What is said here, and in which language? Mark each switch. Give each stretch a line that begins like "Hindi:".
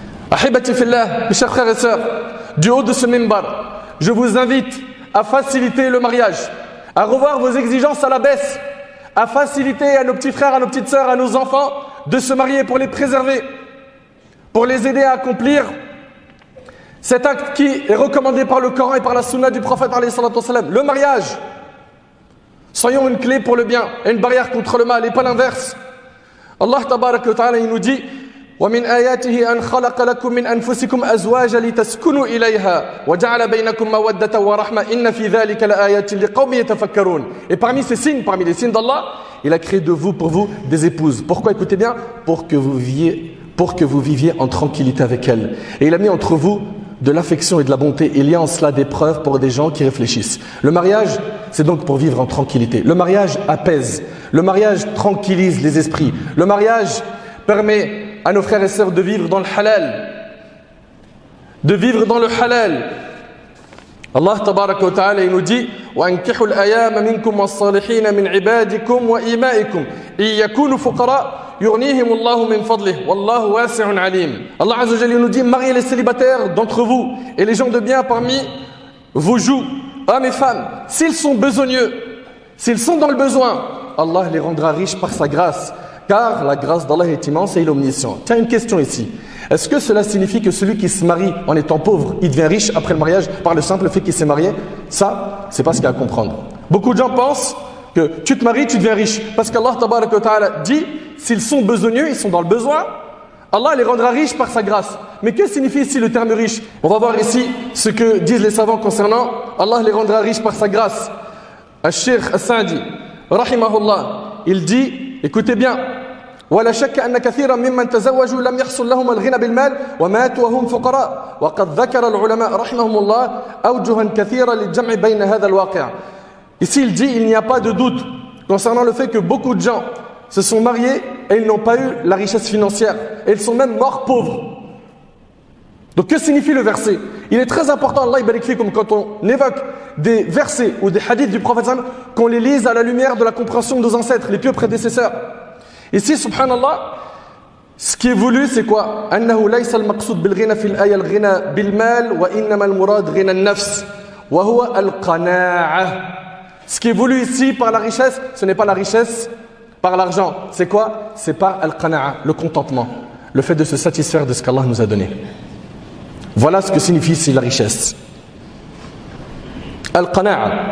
French: Ahibati fillah, mes chers frères et sœurs, du haut de ce minbar, je vous invite à faciliter le mariage, à revoir vos exigences à la baisse, à faciliter à nos petits frères, à nos petites sœurs, à nos enfants de se marier pour les préserver, pour les aider à accomplir cet acte qui est recommandé par le Coran et par la sunna du prophète alayhi salatu wassalam, le mariage. Soyons une clé pour le bien et une barrière contre le mal et pas l'inverse. Allah tabarak wa ta'ala il nous dit
Arabic: ومن آياته أن خلق لكم من أنفسكم أزواجا لتسكنوا إليها وجعل بينكم مودة ورحمة إن في ذلك لآيات لقوم يتفكرون.
French: Et parmi ces signes, parmi les signes d'Allah, il a créé de vous, pour vous, des épouses. Pourquoi? Écoutez bien, pour que vous viviez en tranquillité avec elles. Et il a mis entre vous de l'affection et de la bonté. Il y a en cela des preuves pour des gens qui réfléchissent. Le mariage, c'est donc pour vivre en tranquillité. Le mariage apaise. Le mariage tranquillise les esprits. Le mariage permet à nos frères et sœurs de vivre dans le halal. De vivre dans le halal.
Arabic: Allah tabaraka wa ta'ala
French: il nous dit
Arabic: وَأَنْكِحُوا الْأَيَامَ مِنْكُمْ وَالصَّالِحِينَ مِنْ عِبَادِكُمْ وَإِمَائِكُمْ إِنْ يَكُونُوا فُقَرَاءَ يُغْنِيهِمُ اللَّهُ مِنْ فَضْلِهِ وَاللَّهُ وَاسِعٌ عَلِيمٌ.
French: Allah Azza wa Jalla nous dit mariez les célibataires d'entre vous et les gens de bien parmi vos joues, hommes et femmes, s'ils sont besogneux, s'ils sont dans le besoin, Allah les rendra riches par sa grâce. Car la grâce d'Allah est immense et il est omniscient. Tiens, une question ici. Est-ce que cela signifie que celui qui se marie en étant pauvre, il devient riche après le mariage par le simple fait qu'il s'est marié? Ça, c'est pas ce qu'il y a à comprendre. Beaucoup de gens pensent que tu te maries, tu deviens riche. Parce qu'Allah tabaraka wa ta'ala dit, s'ils sont besogneux, ils sont dans le besoin, Allah les rendra riches par sa grâce. Mais que signifie ici le terme riche? On va voir ici ce que disent les savants concernant Allah les rendra riches par sa grâce.
Arabic: Al-Sheikh As-Sa'di, rahimahullah,
French: il dit, écoutez bien,
Arabic: ولا شك أن كثيرا ممن تزوجوا لم يحصل لهم الغنى بالمال وماتوا وهم فقراء وقد ذكر العلماء رحمهم الله أوجها كثيرة للجمع بين هذا الواقع.
French: Ici il dit il n'y a pas de doute concernant le fait que beaucoup de gens se sont mariés et ils n'ont pas eu la richesse financière et ils sont même morts pauvres. Donc que signifie le verset? Il est très important, Allah barik fikum, quand on évoque des versets ou des hadiths du prophète qu'on les lise à la lumière de la compréhension de nos ancêtres, les pieux prédécesseurs. Ici, subhanallah, ce qui est voulu, c'est quoi?
Arabic: أنه ليس المقصود بالغنى في الآية الغنى بالمال وإنما المراد غنى النفس وهو القناعة.
French: Ce qui est voulu ici par la richesse, ce n'est pas la richesse par l'argent. C'est quoi? C'est par al-qana'a, le contentement, le fait de se satisfaire de ce qu'Allah nous a donné. Voilà ce que signifie ici la richesse. Al-qana'a.